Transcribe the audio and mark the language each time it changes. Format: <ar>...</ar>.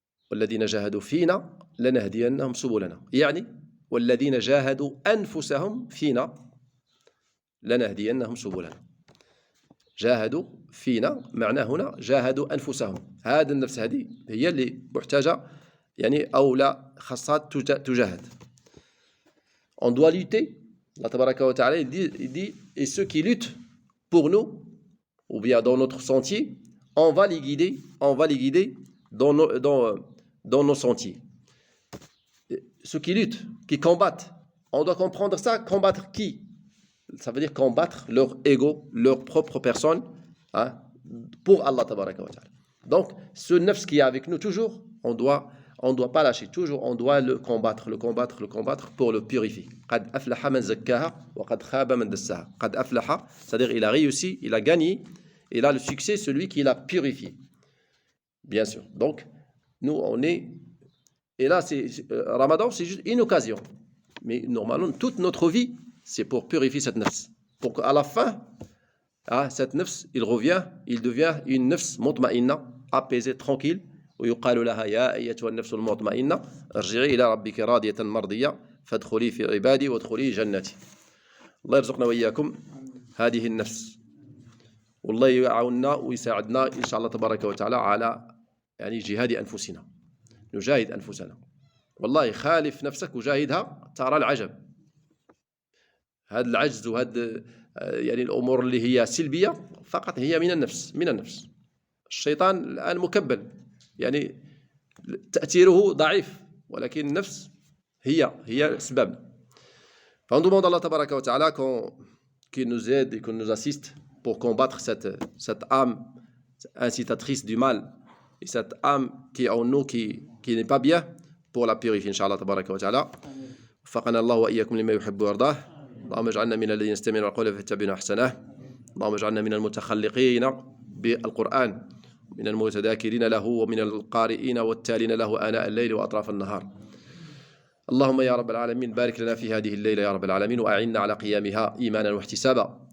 <ar>والذين جاهدوا فينا لنهدينهم سبلنا, يعني والذين جاهدوا أنفسهم فينا لنهدينهم سبلنا. جاهدوا فينا معناه هنا جاهدوا أنفسهم. هذا النفس هذه هي اللي محتاجة يعني أو لا خاصها تجاهد.</ar> <fr>On doit lutter. Allah Tabaraka wa Ta'ala il dit et ceux qui luttent pour nous ou bien dans notre sentier, on va les guider dans nos sentiers. Ceux qui luttent, qui combattent, on doit comprendre ça, combattre qui? Ça veut dire combattre leur ego, leur propre personne, hein, pour Allah Tabaraka wa Ta'ala. Donc, ce nafs qui est avec nous toujours, on doit pas lâcher, toujours on doit le combattre pour le purifier.</fr> <ar>قد أفلح من زكاها وقد خاب من دساها. قد أفلح,</ar> <fr>c'est-à-dire il a réussi, il a gagné, il a le succès, celui qui l'a purifié. Bien sûr. Donc, nous on est, et là Ramadan c'est juste une occasion. Mais normalement toute notre vie c'est pour purifier cette nafs. Pour qu'à la fin, cette nafs, il devient une nafs mutma'inna, apaisée, tranquille.</fr> <ar>ويقال لها يا أيتها النفس المطمئنة ارجعي إلى ربك راضية مرضية فادخلي في عبادي وادخلي جنتي. الله يرزقنا وإياكم هذه النفس. والله يعاوننا ويساعدنا إن شاء الله تبارك وتعالى على يعني جهاد أنفسنا. نجاهد أنفسنا. والله خالف نفسك وجاهدها ترى العجب. هذا العجز وهذا يعني الأمور اللي هي سلبية فقط هي من النفس. الشيطان الآن مكبل يعني تأثيره ضعيف ولكن النفس هي السبب.</ar> <fr>On demande à Allah Tabaraka wa Ta'ala qu'il nous aide et qu'il nous assiste pour combattre cette âme incitatrice du mal et cette âme qui est en nous qui n'est pas bien pour la purifier Inch'Allah Tabaraka wa Ta'ala.</fr> <ar>وفقنا الله وإياكم لما يحب ويرضاه. اللهم اجعلنا من الذين يستمعون القول فيتبعون أحسنه. اللهم اجعلنا من المتخلقين بالقرآن من المتذاكرين له ومن القارئين والتالين له آناء الليل وأطراف النهار. اللهم يا رب العالمين بارك لنا في هذه الليلة يا رب العالمين وأعنا على قيامها إيمانا واحتسابا.</ar>